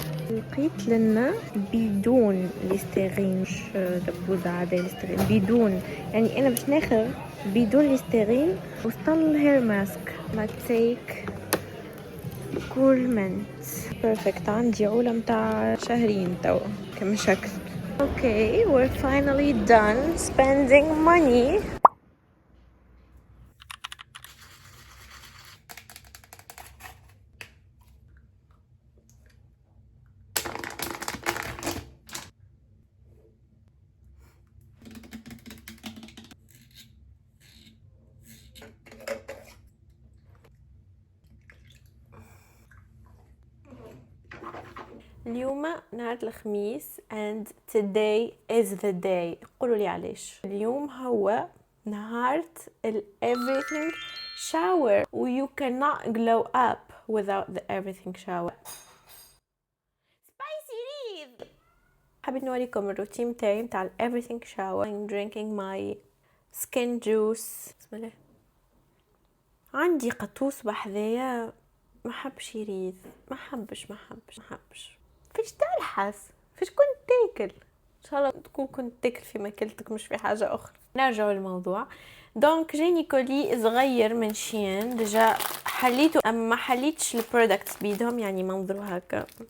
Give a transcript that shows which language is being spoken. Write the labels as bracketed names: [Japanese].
[Arabic] لقيت لنا بدون ليستيرين مش دبوزة عادية ليستيرين بدون يعني انا باش ناخذ بدون ليستيرين وسطل هير ماسك ما تيك كولمنت بيرفكت. عندي عولة متاع شهرين توا كم شكل. [English] Okay, we're finally done spending money. [Arabic] اليوم نهار الخميس and today is the day. قولوا لي علاش اليوم هو نهار everything shower و you cannot glow up without the everything shower. [English] spicy read. [Arabic] حبيت نوريكم الروتين متاعي متاع everything shower. [English] I'm drinking my skin juice. [Arabic] بسم الله. عندي قطوس بحذايا ما حبش يريد ما حبش فيش تلحس فيش كنت تاكل ان شاء الله تكون كنت تاكل في ماكلتك مش في حاجه اخرى. نرجع للموضوع. دونك جاني كولي صغير من شين ديجا حليته اما ما حليتش البرودكتس بيدهم يعني منظروا هكا.